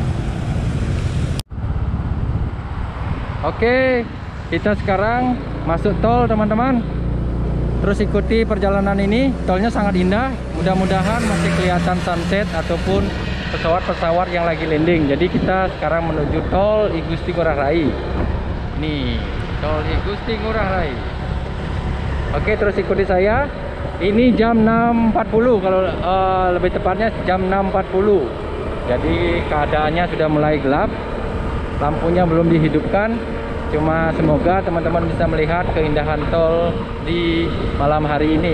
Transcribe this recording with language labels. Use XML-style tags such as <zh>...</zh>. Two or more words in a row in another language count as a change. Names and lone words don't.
<id>Oke, kita sekarang masuk tol, teman-teman. Terus ikuti perjalanan ini. Tolnya sangat indah. Mudah-mudahan masih kelihatan sunset ataupun pesawat-pesawat yang lagi landing. Jadi kita sekarang menuju tol I Gusti Ngurah Rai. Nih, tol I Gusti Ngurah Rai. Oke, terus ikuti saya. Ini jam 6.40, kalau lebih tepatnya jam 6.40. Jadi keadaannya sudah mulai gelap. Lampunya belum dihidupkan. Cuma semoga teman-teman bisa melihat keindahan tol di malam hari ini.</id>